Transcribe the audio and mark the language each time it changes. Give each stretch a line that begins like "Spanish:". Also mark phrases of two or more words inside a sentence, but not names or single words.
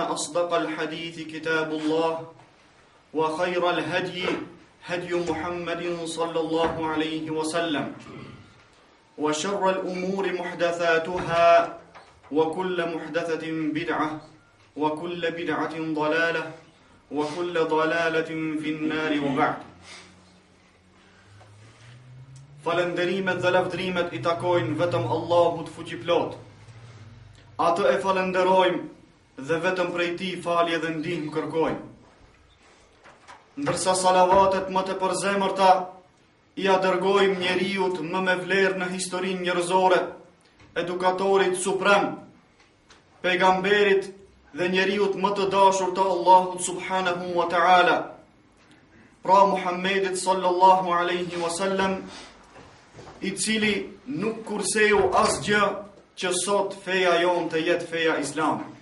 Arabic: أصدق الحديث كتاب الله وخير الهدي هدي محمد صلى الله عليه وسلم وشر الأمور محدثاتها وكل محدثة بدعة وكل بدعة ضلالة وكل ضلالة في النار وبعد
Albanian: Falënderimet dhe lavdrimet I takojnë vetëm Allahut fuqiplot. Atë e falenderojmë dhe vetëm prej Tij falje dhe ndihmë kërkojmë. Ndërsa salavatet më të përzemërta I dërgojmë njeriut më me vlerë në historinë njerëzore, edukatorit suprem, pejgamberit dhe njeriut më të dashur të Allahut
Arabic: سبحانه وتعالى,
Albanian: pra Muhammedit
Arabic: صلى الله عليه وسلم,
Albanian: I cili nuk kurseu asgjë që sot feja jon të jetë feja islame.